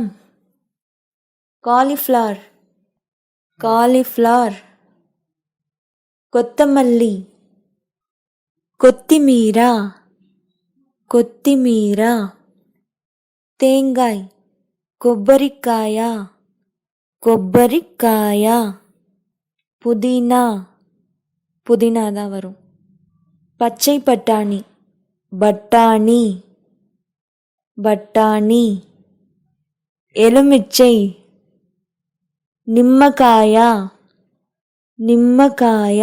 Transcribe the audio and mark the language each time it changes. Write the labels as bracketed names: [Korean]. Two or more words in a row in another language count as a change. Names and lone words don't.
[Telugu] కాలీఫ్లవర్, కాలీఫ్లవర్. కొత్తమల్లి, కొత్తిమీర, కొత్తిమీర. தேங்காய், కొబ్బరికాయ, కొబ్బరికాయ. [Tamil] புதினா, புதினா தான் வரும். பச்சை பட்டாணி, பட்டாணி, பட்டாணி. [Telugu] எலுமிச்சை, నిమ్మకాయ, నిమ్మకాయ.